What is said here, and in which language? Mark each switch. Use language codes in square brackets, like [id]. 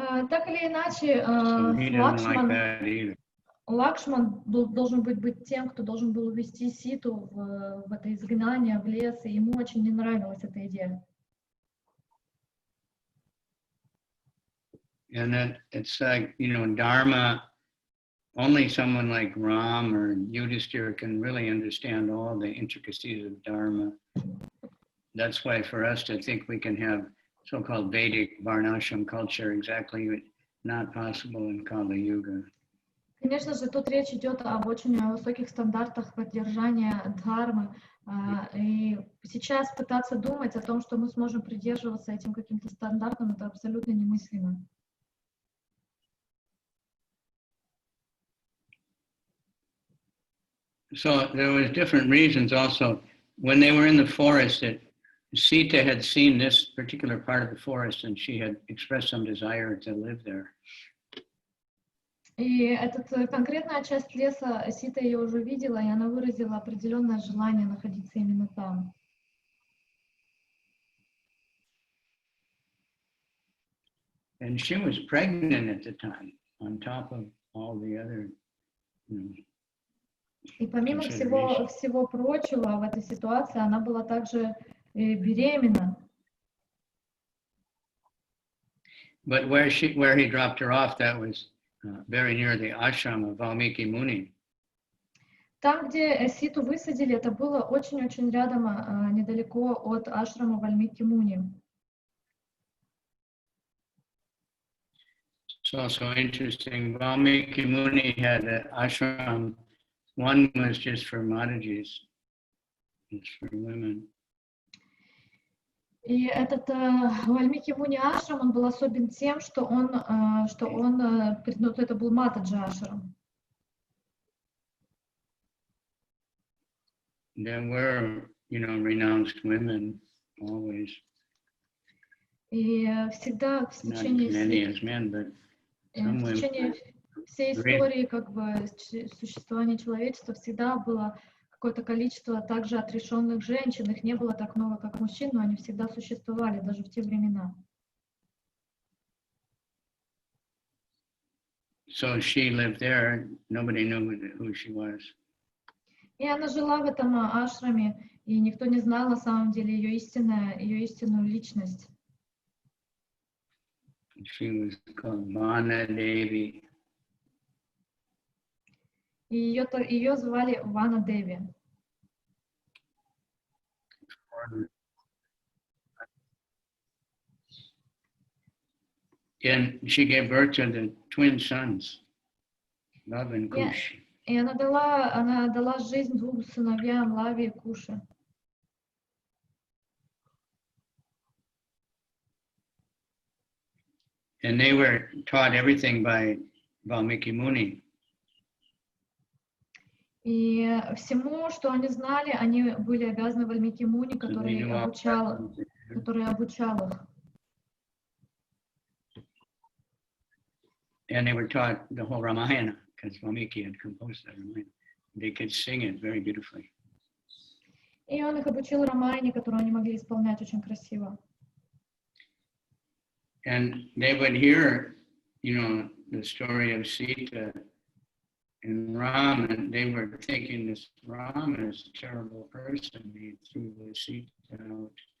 [ru] Так или иначе, Лакшман должен быть тем, кто должен был увести Ситу в это изгнание, в лес, и ему очень не нравилась эта идея. [en] And it's like, Dharma, only someone like Ram or Yudhishthira can really understand all the intricacies of Dharma. That's why for us to think we can have so-called Vedic Varnashram culture exactly not possible in Kali Yuga. [ru] Конечно же, тут речь идет об очень высоких стандартах поддержания дхармы. И сейчас пытаться думать о том, что мы сможем придерживаться этим каким-то стандартам, это абсолютно немыслимо. [en] So there was different reasons also. When they were in the forest, Sita had seen this particular part of the forest and she had expressed some desire to live there. [ru] И эта конкретная часть леса, Сита ее уже видела, и она выразила определенное желание находиться именно там. [en] And she was pregnant at the time, on top of all the other, [ru] И помимо всего прочего, в этой ситуации она была также беременна. [en] But where he dropped her off, that was very near the ashram of Valmiki Muni. [ru] Там, где Ситу высадили, это было очень-очень рядом, недалеко от ашрама Вальмики Муни. [en] It's also interesting. Valmiki Muni had an ashram. One was just for Matajis, it's for women. [ru] И этот Вальмики Муни ашрам, он был особен тем, что это был Матаджи ашрам. [en] There were, renounced women always. [ru] И всегда в течение всей истории как бы существования человечества всегда было какое-то количество также отрешенных женщин. Их не было так много, как мужчин, но они всегда существовали, даже в те времена. [en] So she lived there. Nobody knew who she was. [ru] И она жила в этом ашраме, и никто не знал на самом деле ее истинную личность. [en] She was called Vana-devi. [ru] И ее звали Вана-деви. [en] And she gave birth to the twin sons, Lava and Kush. [ru] И она дала жизнь двум сыновьям, Лаве и Куше. [en] And they were taught everything by Valmiki Muni. [ru] И всему, что они знали, они были обязаны Вальмики Муни, который обучал их. [en] And they were taught the whole Ramayana, because Valmiki had composed the Ramayana. They could sing it very beautifully. [ru] И он их обучил Рамайне, которую они могли исполнять очень красиво. [en] And they would hear, the story of Sita and Rama, and they were thinking this Rama is a terrible person. He threw the Sita out.